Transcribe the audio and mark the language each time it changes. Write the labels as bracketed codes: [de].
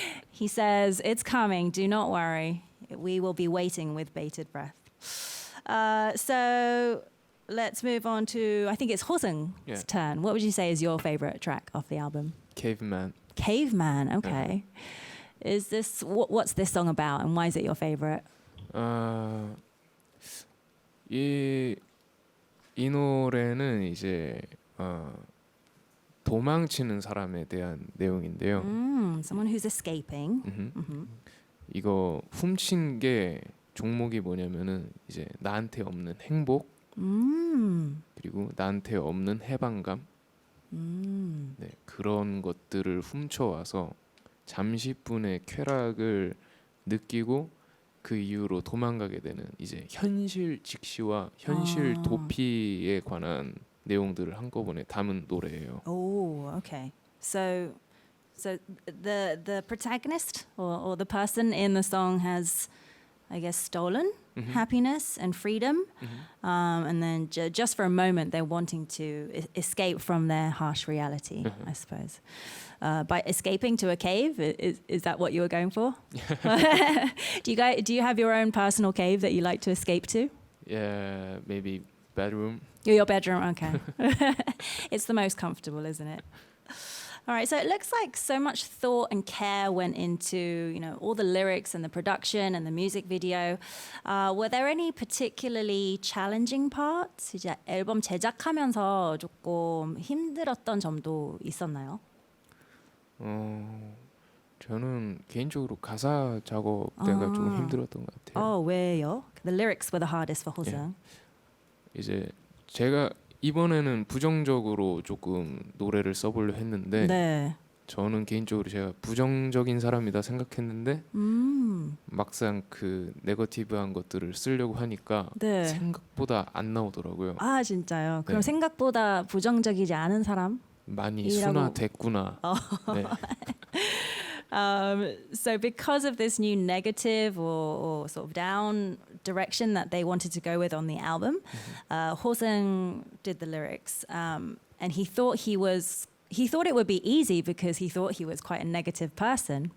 [en] He says, it's coming, do not worry. We will be waiting with bated breath. So let's move on to, I think it's Ho-seung's turn. What would you say is your favorite track off the album? Caveman. Caveman, okay. Is this what's this song about, and why is it your favorite? [ko] 이 노래는 이제 도망치는 사람에 대한 내용인데요. [en] Someone who's escaping. [ko] 이거 훔친 게 종목이 뭐냐면은 이제 나한테 없는 행복 그리고 나한테 없는 해방감 네, 그런 것들을 훔쳐와서 잠시뿐의 쾌락을 느끼고 그 이후로 도망가게 되는 이제 현실 직시와 현실 도피에 관한 내용들을 한꺼번에 담은 노래예요. [en] Oh, okay. So the protagonist or the person in the song has, I guess, stolen happiness and freedom, and then just for a moment they're wanting to escape from their harsh reality, I suppose. By escaping to a cave, is that what you were going for? Do you have your own personal cave that you like to escape to? Yeah, maybe bedroom. Your bedroom, okay. It's the most comfortable, isn't it? All right, so it looks like so much thought and care went into, you know, all the lyrics and the production and the music video. Were there any particularly challenging parts? [ko] 이제 앨범 제작하면서 조금 힘들었던 점도 있었나요? 저는 개인적으로 가사 작업 때가 좀 힘들었던 것 같아요. 왜요? [en] The lyrics were the hardest for Ho-seung. [ko] 이제 제가 이번에는 부정적으로 조금 노래를 써보려 했는데 네. 저는 개인적으로 제가 부정적인 사람이다 생각했는데 막상 그 네거티브한 것들을 쓰려고 하니까 네. 생각보다 안 나오더라고요. 아 진짜요? 그럼 네. 생각보다 부정적이지 않은 사람? 많이 이라고. 순화됐구나. 네. [en] So because of this new negative or sort of down direction that they wanted to go with on the album, Ho-seung did the lyrics, and he thought it would be easy because he thought he was quite a negative person.